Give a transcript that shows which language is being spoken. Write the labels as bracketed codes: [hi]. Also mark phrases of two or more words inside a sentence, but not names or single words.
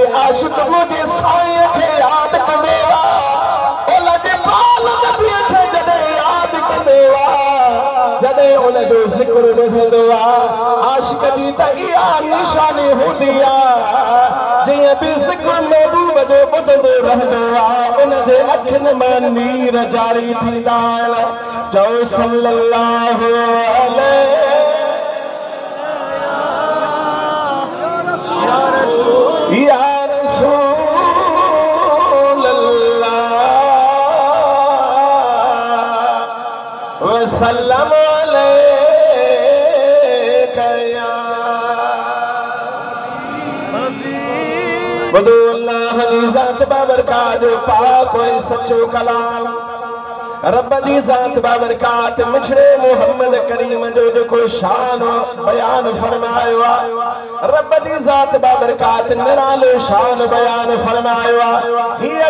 [sd] आशिक़ मुंहिंजे साईं खे यादि कंदो आहे उन जे पाल नबीअ खे जॾहिं यादि कंदो आहे जॾहिं उन जो ज़िक्र ॿुधंदो आहे आशिक़ जी त इहा निशानी हूंदी आहे जीअं बि ज़िक्र महबूब जो ॿुधंदो रहंदो आहे उन जे अखियुनि मां नीर जारी थींदा आहिनि चओ [ar] صلى الله عليه يا رسول الله وسلم عليك [sd] या बुधो अल्लाह जी ज़ात बाबरकात जो पाक ऐं सचो कलाम रब जी ज़ात बाबरकात मिठड़े मोहम्मद करीम जो जेको शान बयान फरमायो आहे रब जी ज़ात बाबरकात निरालो शान बयान फरमायो आहे हीअ